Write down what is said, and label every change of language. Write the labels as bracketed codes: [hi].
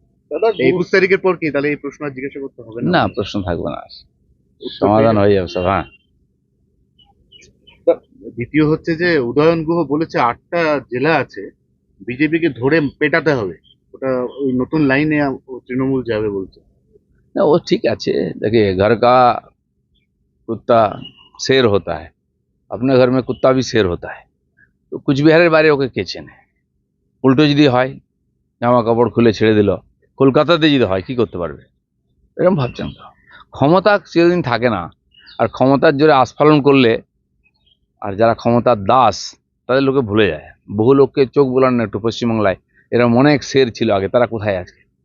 [bn] দাদা 21 তারিখের পর কি তাহলে এই প্রশ্ন আর জিজ্ঞাসা করতে হবে না না, আপনাকে? প্রশ্ন থাকবে না, উত্তর পেয়ে সমাধান যাবেন। হয়ে যাবে সব। হ্যাঁ। দ্বিতীয় হচ্ছে যে উদয়ন গুহ বলেছে 8টা জেলা আছে, বিজেপিকে ধরে পেটাতে হবে। ওটা ওই নতুন লাইনে তৃণমূল যাবে বলছে। [hi] ना वो ठीक আছে। देखिए, घर का कुत्ता शेर होता है, अपने घर में कुत्ता भी शेर होता है। [bn] তো কুচবিহারের বাইরে ওকে কে চেনে? উল্টো যদি হয়, জামা কাপড় খুলে ছেড়ে দিল, কলকাতাতে যদি হয় কি করতে পারবে? এরকম ভাবছেন তো? ক্ষমতা চিরদিন থাকে না। আর ক্ষমতার জোরে আস্ফালন করলে, আর যারা ক্ষমতার দাস, তাদের লোকে ভুলে যায়। বহু লোককে চোখ বোলান না একটু পশ্চিমবাংলায়, এরকম অনেক শের ছিল আগে, তারা কোথায় আছে?